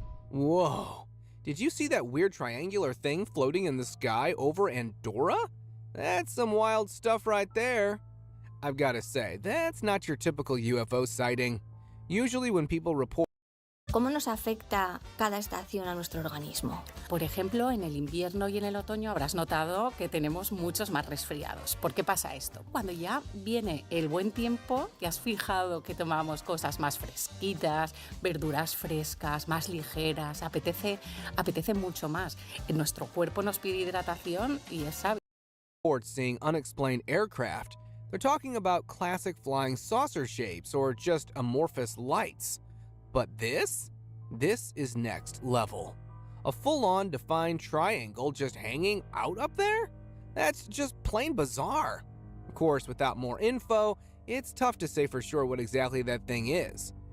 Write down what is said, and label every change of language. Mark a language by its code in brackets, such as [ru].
[en] Whoa. Did you see that weird triangular thing floating in the sky over Andorra? That's some wild stuff right there. I've got to say, that's not your typical UFO sighting. Usually when people report... [es] ¿Cómo nos afecta cada estación a nuestro organismo? Por ejemplo, en el invierno y en el otoño habrás notado que tenemos muchos más resfriados. ¿Por qué pasa esto? Cuando ya viene el buen tiempo, ¿te has fijado que tomamos cosas más fresquitas, verduras frescas, más ligeras? Apetece mucho más. En nuestro cuerpo nos pide hidratación y es sabio. [en] Reports seeing unexplained aircraft. They're talking about classic flying saucer shapes or just amorphous lights. But this is next level. A full-on defined triangle just hanging out up there? That's just plain bizarre. Of course, without more info, it's tough to say for sure what exactly that thing is.